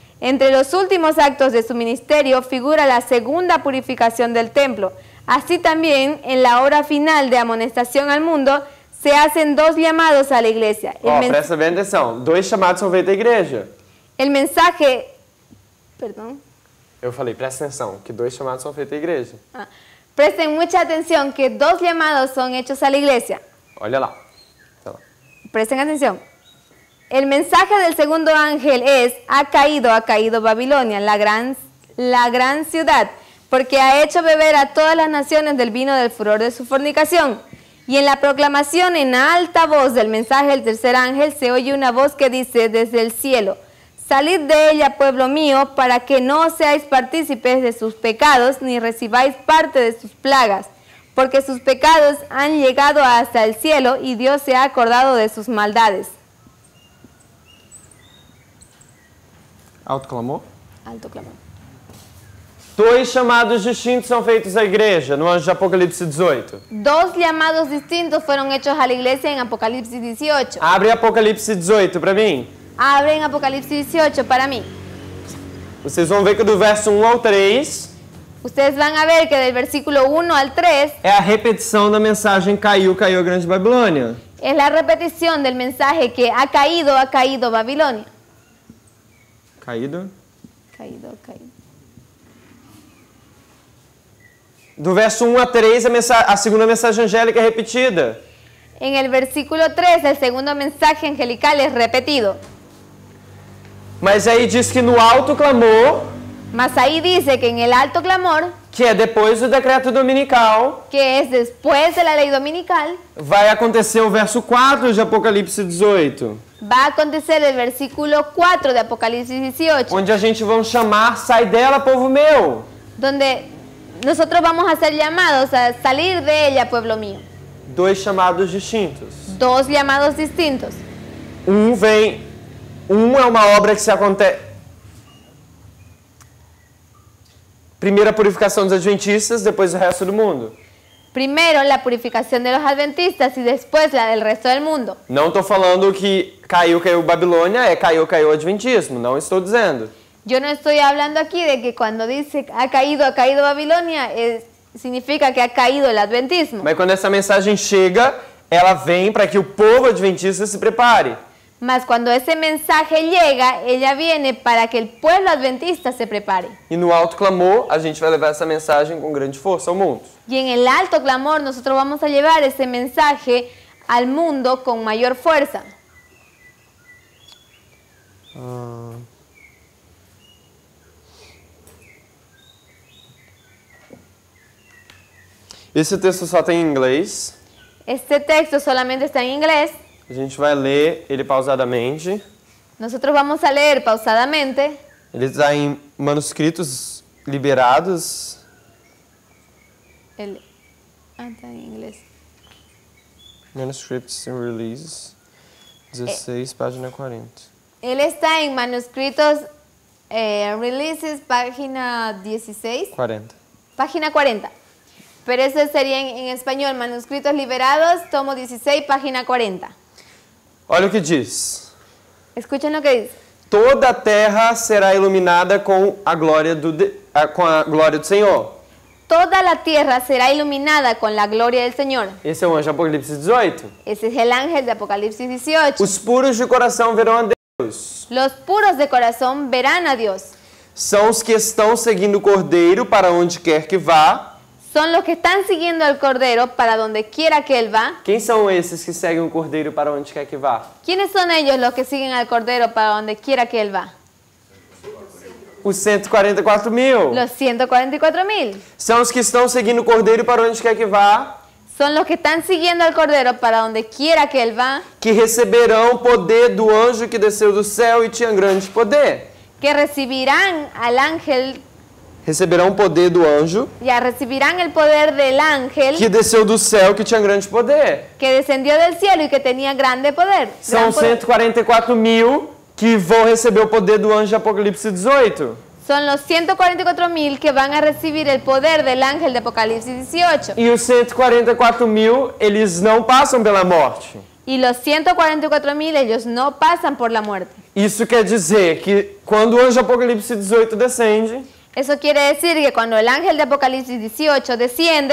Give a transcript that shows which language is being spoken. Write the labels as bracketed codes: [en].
[es] Entre los últimos actos de su ministerio figura la segunda purificación del templo. Así también, en la hora final de amonestación al mundo, se hacen 2 llamados a la iglesia. [pt] Presta bem atenção. 2 chamados são feitos à igreja. [es] El mensaje... Perdón. [pt] Eu falei, presta atenção, que 2 chamados são feitos à igreja. [es] Presten mucha atención que 2 llamados son hechos a la iglesia. [pt] Olha lá. [es] Presten atención. El mensaje del segundo ángel es, ha caído Babilonia, la gran ciudad, porque ha hecho beber a todas las naciones del vino del furor de su fornicación. Y en la proclamación en alta voz del mensaje del tercer ángel se oye una voz que dice desde el cielo, salid de ella, pueblo mío, para que no seáis partícipes de sus pecados, ni recibáis parte de sus plagas, porque sus pecados han llegado hasta el cielo y Dios se ha acordado de sus maldades. [pt] Alto clamor. [es] Alto clamor. [pt] 2 chamados distintos são feitos à igreja, no anjo de Apocalipse 18. [es] 2 llamados distintos fueron hechos a la iglesia en Apocalipsis 18. [pt] Abre Apocalipse 18 para mim. [es] Abren Apocalipsis 18 para mí. [pt] Vocês vão ver que do verso 1 ao 3 [es] Ustedes van a ver que del versículo 1 al 3 [pt] é a repetição da mensagem caiu a grande Babilônia. [es] es la repetición del mensaje que ha caído Babilonia. [pt] Caído. [es] Caído. [pt] Do verso 1 a 3 a segunda mensagem angélica é repetida. [es] En el versículo 3 el segundo mensaje angelical es repetido. [pt] Mas aí diz que no alto clamor, [es] Mas ahí dice que en el alto clamor, [pt] que é depois do decreto dominical, [es] que es después de la ley dominical, [pt] vai acontecer o verso 4 de Apocalipse 18. [es] va a acontecer el versículo 4 de Apocalipsis 18, [pt] Onde a gente vai chamar, sai dela, povo meu. [es] donde nosotros vamos a ser llamados a salir de ella, pueblo mío. [pt] Dois chamados distintos. [es] Dos llamados distintos. [pt] Um é uma obra que se acontece. Primeiro a purificação dos adventistas, depois o resto do mundo. [es] Primero la purificación de los adventistas y después la del resto del mundo. [pt] Não estou falando que caiu Babilônia, caiu o adventismo. Não estou dizendo. [es] Yo no estoy hablando aquí de que cuando dice ha caído Babilonia, significa que ha caído el adventismo. [pt] Mas quando essa mensagem chega, ela vem para que o povo adventista se prepare. [es] Mas cuando ese mensaje llega, ella viene para que el pueblo adventista se prepare. [pt] E no alto clamor, a gente vai levar essa mensagem com grande força ao mundo. [es] Y en el alto clamor nosotros vamos a llevar ese mensaje al mundo con mayor fuerza. [pt] Esse texto só tem em inglês. [es] Este texto solamente está en inglés. [pt] A gente vai ler ele pausadamente. [es] Nosotros vamos a leer pausadamente. [pt] Ele está em manuscritos liberados. [es] Está en inglés. [en] Manuscripts and Releases. [pt] 16, página 40. [es] Él está en manuscritos releases, página 16. 40. Página 40. Pero eso sería en español, manuscritos liberados, tomo 16, página 40. [pt] Olha o que diz. [es] Escuchen lo que dice. [pt] Toda a terra será iluminada com a glória do Senhor. [es] Toda la tierra será iluminada con la gloria del Señor. [pt] Esse é o anjo Apocalipse 18. [es] Ese es el ángel de Apocalipsis 18. [pt] Os puros de coração verão a Deus. [es] Los puros de corazón verán a Dios. [pt] São os que estão seguindo o Cordeiro para onde quer que vá. [es] Son los que están siguiendo al Cordero para donde quiera que Él va. [pt] Quem são esses que seguem o Cordeiro para onde quer que vá? [es] ¿Quiénes son ellos los que siguen al Cordero para donde quiera que Él va? [pt] Os 144.000. [es] Los 144.000. [pt] São os que estão seguindo o Cordeiro para onde quer que vá. [es] Son los que están siguiendo al Cordero para donde quiera que Él va. [pt] Que receberão poder do anjo que desceu do céu e tinha grande poder. [es] Que recibirán al ángel. [pt] Receberão o poder do anjo [es] Ya recibirán el poder del ángel [pt] que desceu do céu que tinha grande poder. [es] que descendió del cielo y que tenía grande poder. [pt] São [es] Gran poder. [pt] 144.000 que vão receber o poder do anjo de Apocalipse 18. [es] Son los 144.000 que van a recibir el poder del ángel de Apocalipsis 18. [pt] E os 144.000, eles não passam pela morte. [es] Y los 144.000 ellos no pasan por la muerte. [pt] Isso quer dizer que quando o anjo de Apocalipse 18 descende, [es] Eso quiere decir que cuando el ángel de Apocalipsis 18 desciende,